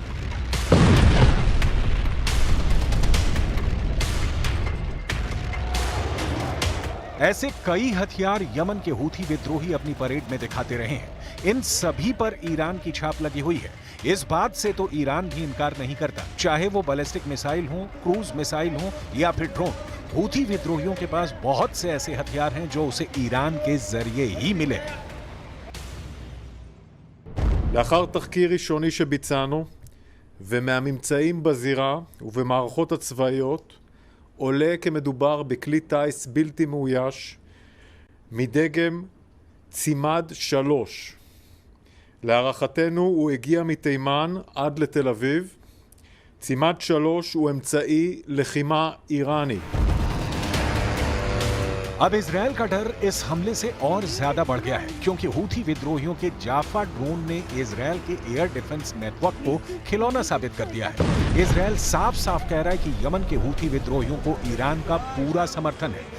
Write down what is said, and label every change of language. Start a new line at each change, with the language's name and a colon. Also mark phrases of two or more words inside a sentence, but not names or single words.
Hindi: ऐसे कई हथियार यमन के हूथी विद्रोही अपनी परेड में दिखाते रहे हैं। इन सभी पर ईरान की छाप लगी हुई है। इस बात से तो ईरान भी इनकार नहीं करता, चाहे वो
English: ballistic missile
Hindi: हो,
English: cruise missile
Hindi: हो या फिर ड्रोन। हूथी विद्रोहियों के पास बहुत से ऐसे हथियार हैं जो उसे ईरान के जरिए ही मिले हैं।
Hebrew: לאחר תחקיר ראשוני שביצענו ומהממצאים בזירה ובמערכות הצבאיות עולה כי מדובר בכלי טיס בלתי מאויש מדגם צימד 3. להערכתנו הוא הגיע מתימן עד לתל אביב. צימד 3 הוא אמצעי לחימה איראני.
Hindi: अब इजराइल का डर इस हमले से और ज्यादा बढ़ गया है, क्योंकि हूथी विद्रोहियों के जाफा ड्रोन ने इजराइल के
English: air defense network
Hindi: को खिलौना साबित कर दिया है। इजराइल साफ साफ कह रहा है कि यमन के हूथी विद्रोहियों को ईरान का पूरा समर्थन है।